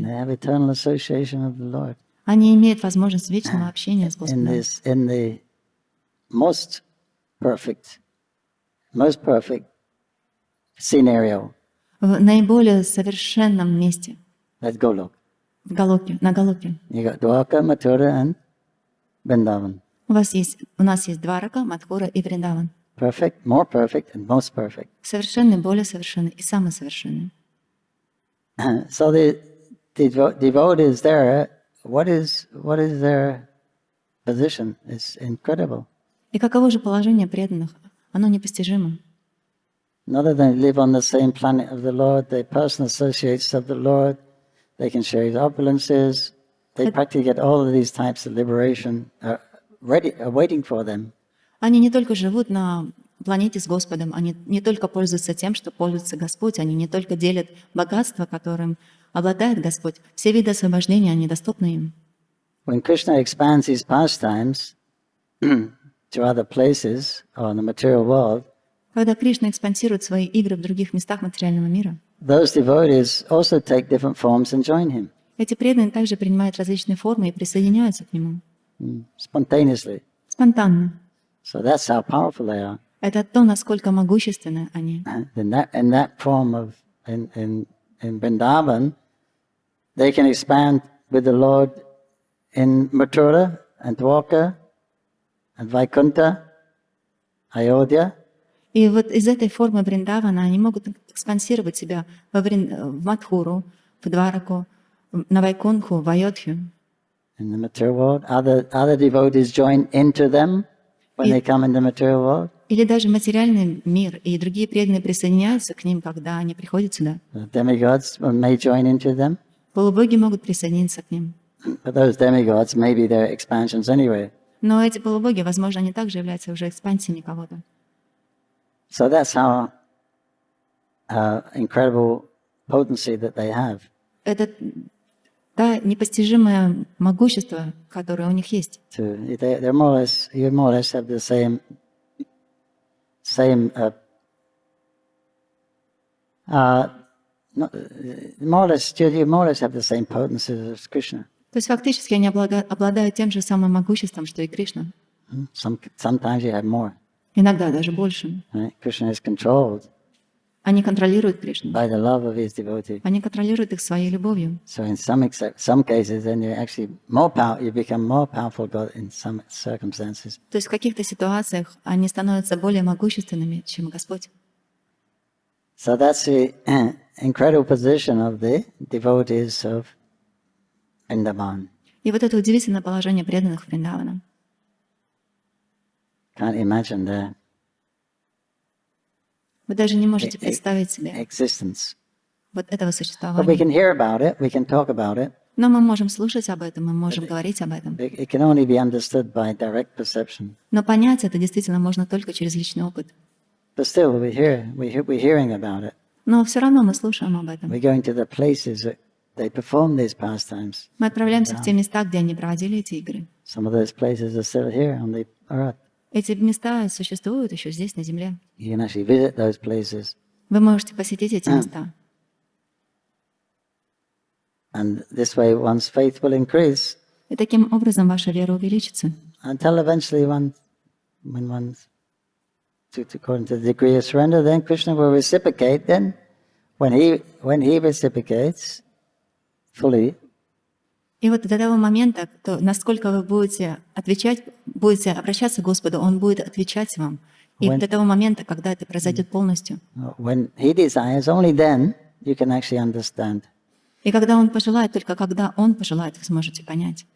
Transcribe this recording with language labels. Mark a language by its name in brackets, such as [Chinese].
[English] They have eternal association of the Lord. [Russian] Они имеют возможность вечного общения с Господом. [English] In the most perfect scenario. [Russian] В наиболее совершенном месте. [English] That's Golok. [Russian] В Галоке, на Галоке. [English] You got Dwarka, Mathura, and Vrindavan. [Russian] У нас есть Дварака, Мадхура и Вриндаван. [English] Perfect, more perfect, and most perfect. [Russian] Совершенный, более совершенный и самый совершенный. [English] So the devotees there, what is their position? It's incredible. [Russian] И каково же положение преданных? Оно непостижимо. [English] Not that they live on the same planet of the Lord, they personal associates of the Lord, they can share His opulences, they practically get all of these types of liberation waiting for them. [Russian] Они не только живут на планете с Господом, они не только пользуются тем, что пользуется Господь, они не только делят богатство, которым обладает Господь. Все виды освобождения, они доступны им. [English] When Krishna expands His pastimes to other places or in the material world, [Russian] когда Кришна экспансирует свои игры в других местах материального мира, [English] those devotees also take different forms and join Him. [Russian] Эти преданные также принимают различные формы и присоединяются к Нему. [English] Spontaneously. [Russian] Спонтанно. [English] So that's how powerful they are. [Russian] Это то, насколько могущественны они. [English] In that form of in Vrindavan, they can expand with the Lord in Mathura and Dwarka and Vaikuntha, Ayodhya. [Russian] И вот из этой формы Вриндавана они могут экспансировать себя в Мадхуру, в Двараку, на Вайкунху, в Айодхью. [English] In the material world, other devotees join into them when they come in the material world. [Russian] Или даже материальный мир, и другие преданные присоединяются к ним, когда они приходят сюда. [English] The demigods may join into them, [Russian] Полубоги могут присоединиться к ним. [English] but those demigods may be their expansions anyway. [Russian] Но эти полубоги, возможно, они также являются уже экспансиями кого-то. [English] So that's how incredible potency that they have. [Russian] Это да, непостижимое могущество, которое у них есть. [English] They're more or less, you more or less have the same more or less, you more or less have the same potency as Krishna. [Russian] То есть фактически они обладают тем же самым могуществом, что и Кришна. [English] Sometimes you have more. [Russian] Иногда даже больше. [English] Right? Krishna is controlled [Russian] Они контролируют Кришну. [English] by the love of his devotee. [Russian] Они контролируют их своей любовью. [English] So in some cases, then you actually you become more powerful God in some circumstances. [Russian] То есть в каких-то ситуациях они становятся более могущественными, чем Господь. [English] So that's the incredible position of the devotees of Vrindavan. [Russian] И вот это удивительное положение преданных Вриндавана. [English] Can't imagine their [Russian] Вы даже не можете представить себе [English] existence. [Russian] вот этого [English] But we [Russian] существования. [English] can hear about it, we can talk about it. [Russian] Но мы можем слушать об этом, мы можем говорить об этом. [English] It can only be understood by direct perception. [Russian] Но понять это действительно можно только через личный опыт. [English] But still, we're hearing about it. [Russian] Но все равно мы слушаем об этом. [English] We're going to the places that they perform these pastimes. [Russian] Мы отправляемся в те места, где они проводили эти игры. [English] Some of those places are still here on the earth. [Russian] Эти места существуют еще здесь, на Земле. [English] You can actually visit those places. [Russian] Вы можете посетить эти места. [English] And this way one's faith will increase [Russian] И таким образом ваша вера увеличится. [English] until eventually when one's according to the degree of surrender, then Krishna will reciprocate. Then when he reciprocates fully, [Russian] И вот до того момента, насколько вы будете отвечать, будете обращаться к Господу, Он будет отвечать вам. И до того момента, когда это произойдет полностью. [English] when he desires, only then you can actually understand. [Russian] И когда Он пожелает, только когда Он пожелает, вы сможете понять.